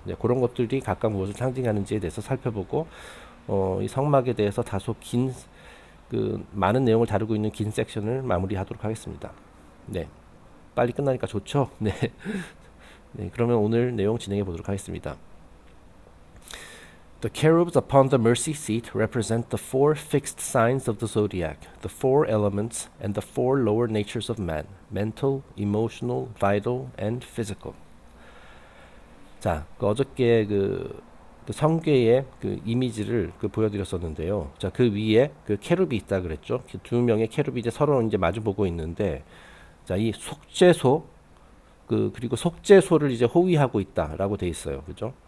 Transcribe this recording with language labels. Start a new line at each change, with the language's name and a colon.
Korean: 네, 그런 것들이 각각 무엇을 상징하는지에 대해서 살펴보고 이 성막에 대해서 다소 긴 그 많은 내용을 다루고 있는 긴 섹션을 마무리하도록 하겠습니다. 네, 빨리 끝나니까 좋죠. 네. 네, 그러면 오늘 내용 진행해 보도록 하겠습니다.
English: The cherubs upon the mercy seat represent the four fixed signs of the zodiac, the four elements, and the four lower natures of man: mental, emotional, vital, and physical.
Korean: 자, 어저께 그 성궤의 그 이미지를 보여드렸었는데요. 자, 그 위에 그 캐룹이 있다 그랬죠. 두 명의 캐룹이 이제 서로 이제 마주 보고 있는데, 자, 이 속죄소 그리고 속죄소를 이제 호위하고 있다라고 돼 있어요. 그죠?